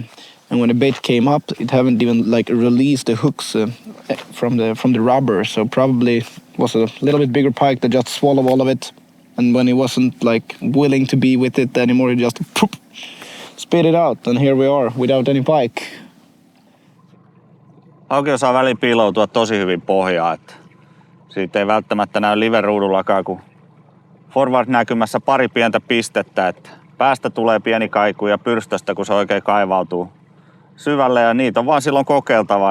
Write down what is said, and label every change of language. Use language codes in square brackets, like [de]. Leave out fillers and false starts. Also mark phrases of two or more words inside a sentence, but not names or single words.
[en] And when the bait came up, it haven't even like released the hooks from the rubber. So probably was a little bit bigger pike that just swallowed all of it. And when he wasn't like willing to be with it anymore, he just spit it out. And here we are without any pike. [fi] Hauki osaa väliin piiloutua tosi hyvin pohjaan. Että siitä ei välttämättä näy live-ruudullakaan, kun forward-näkymässä pari pientä pistettä. Että päästä tulee pieni kaiku ja pyrstöstä, kun se oikein kaivautuu syvälle, ja niitä on vaan silloin kokeiltava.